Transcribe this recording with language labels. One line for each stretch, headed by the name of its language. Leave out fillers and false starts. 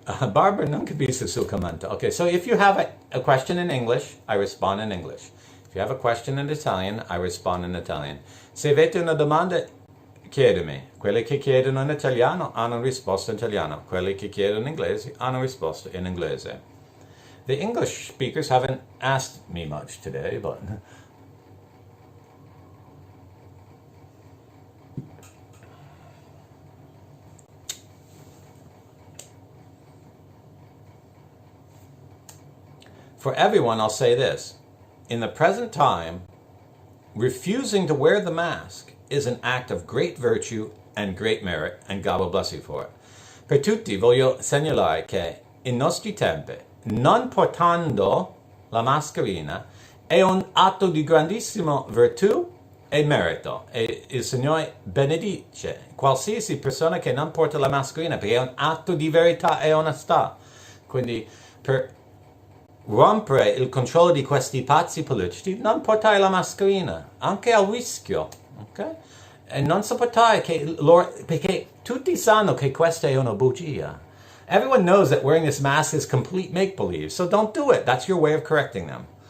Italian: Barbara, non capisco il suo commento.
English: Okay, so if you have a question in English, I respond in English. If you have a question in Italian, I respond in Italian.
Italian: Se avete una domanda, chiedimi. Quelli che chiedono in italiano hanno risposto in italiano. Quelli che chiedono in inglese hanno risposto in inglese.
English: The English speakers haven't asked me much today, but... For everyone, I'll say this. In the present time, refusing to wear the mask is an act of great virtue and great merit, and God will bless you for it.
Italian: Per tutti voglio segnalare che in nostri tempi, non portando la mascherina è un atto di grandissima virtù e merito. E il Signore benedice qualsiasi persona che non porta la mascherina, perché è un atto di verità e onestà. Quindi, per rompere il controllo di questi pazzi politici, non portare la mascherina, anche al rischio, ok? E non sopportare che loro, perché tutti sanno che questa è una bugia.
English: Everyone knows that wearing this mask is complete make-believe, so don't do it. That's your way of correcting them.